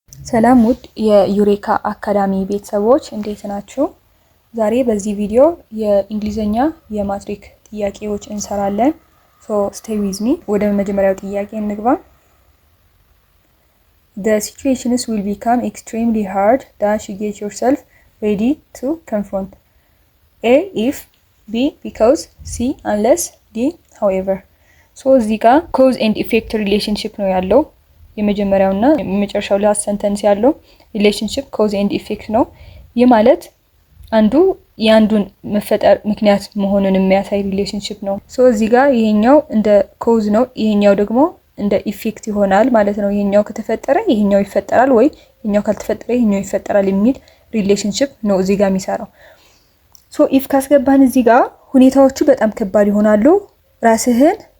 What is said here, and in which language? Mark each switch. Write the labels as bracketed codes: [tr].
[am] ሰላም ውድ የዩሬካ አካዳሚ ቤተሰቦች እንዴት ናችሁ? ዛሬ በዚህ ቪዲዮ የእንግሊዘኛ የማትሪክ ጥያቄዎች እንሰራለን። [en] stay with me። [am] ወደ መጀመሪያው ጥያቄ እንግባ። [en] The situations will become extremely hard that you get yourself ready to confront. A if, B because, C unless, D however. [am] እዚህ ጋር [en] cause and effect relationship [am] ነው ያለው። የመጀመሪያውና የመጨረሻው ላስት ሰንተንስ ያለው ሪሌሽንሺፕ ኮዝ ኤንድ ኢፌክት ነው። ይህ ማለት አንዱ የአንዱን መፈጠር ምክንያት መሆኑን የሚያሳይ ሪሌሽንሺፕ ነው። እዚህ ጋር ይሄኛው እንደ ኮዝ ነው፣ ይሄኛው ደግሞ እንደ ኢፌክት ይሆናል ማለት ነው። ይሄኛው ከተፈጠረ ይሄኛው ይፈጠራል፣ ወይ ይሄኛው ካልተፈጠረ ይሄኛው ይፈጠራል የሚል ሪሌሽንሺፕ ነው እዚህ ጋር የሚሰራው። ኢፍ ካስገባን እዚህ ጋር ሁኔታዎቹ በጣም ከባድ ይሆናሉ። ራስህን